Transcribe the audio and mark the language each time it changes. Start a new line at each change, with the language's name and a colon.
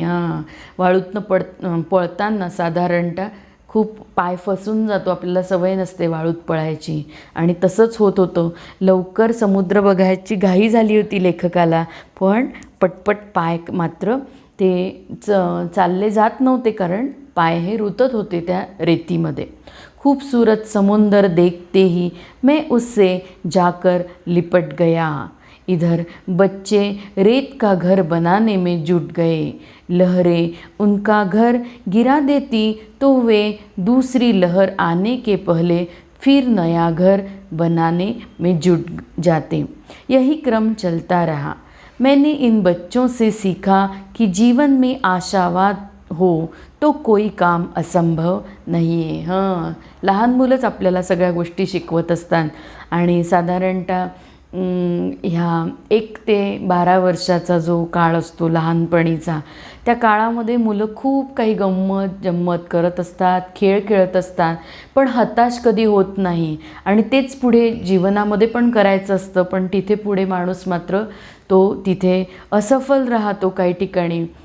Marathi: हां, वाळूतनं पळताना साधारणतः खूप पाय फसून जातो, आपल्याला सवय नसते वाळूत पळायची, आणि तसंच होत होतं. लवकर समुद्र बघायची घाई झाली होती लेखकाला, पण पटपट पाय मात्र ते चालले जात नव्हते, कारण पाय हे रुतत होते त्या रेतीमध्ये.
Hindi: खूबसूरत समुंदर देखते ही मैं उससे जाकर लिपट गया. इधर बच्चे रेत का घर बनाने में जुट गए। लहरें उनका घर गिरा देती तो वे दूसरी लहर आने के पहले फिर नया घर बनाने में जुट जाते। यही क्रम चलता रहा। मैंने इन बच्चों से सीखा कि जीवन में आशावाद हो तो कोई काम असंभव
Marathi: नाही आहे। हां, लहान मुलंच आपल्याला सगळ्या गोष्टी शिकवत असतात आणि साधारणतः ह्या 1 ते 12 वर्षाचा जो काळ असतो लहानपणीचा, त्या काळामध्ये मुलं खूप काही गंमत करत असतात, खेळ खेळत असतात, पण हताश कधी होत नाही आणि तेच पुढे जीवनामध्ये पण करायचं असतं, पण तिथे पुढे माणूस मात्र तो तिथे असफल राहतो काही ठिकाणी।